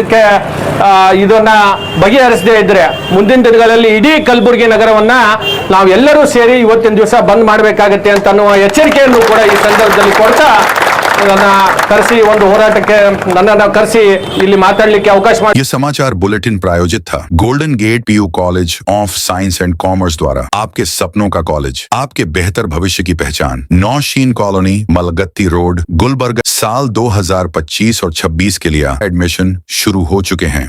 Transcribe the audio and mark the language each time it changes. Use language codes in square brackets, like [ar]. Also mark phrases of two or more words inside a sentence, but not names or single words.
[kn] ಇದನ್ನ ಬಗೆಹರಿಸದೇ ಇದ್ರೆ ಮುಂದಿನ ದಿನಗಳಲ್ಲಿ ಇಡೀ ಕಲಬುರಗಿ ನಗರವನ್ನ ನಾವೆಲ್ಲರೂ ಸೇರಿ ಇವತ್ತಿನ ದಿವಸ ಬಂದ್ ಮಾಡಬೇಕಾಗತ್ತೆ ಅಂತ ಅನ್ನುವ ಎಚ್ಚರಿಕೆಯನ್ನು ಕೂಡ ಈ ಸಂದರ್ಭದಲ್ಲಿ ಕೊಡ್ತಾ, ನನ್ನ ಕರೆಸಿ ಒಂದು ಹೋರಾಟಕ್ಕೆ ನನ್ನನ್ನು ಕರೆಸಿ ಇಲ್ಲಿ ಮಾತಾಡಲಿಕ್ಕೆ ಅವಕಾಶ ಮಾಡಿ. [hi] ये समाचार बुलेटिन प्रायोजित था गोल्डन गेट PU कॉलेज ऑफ साइंस एंड कॉमर्स द्वारा। आपके सपनों का कॉलेज, आपके बेहतर भविष्य की पहचान। नौशीन कॉलोनी, मलगत्ती रोड, गुलबर्गा। साल 2025 और 26 के लिए एडमिशन शुरू हो चुके हैं।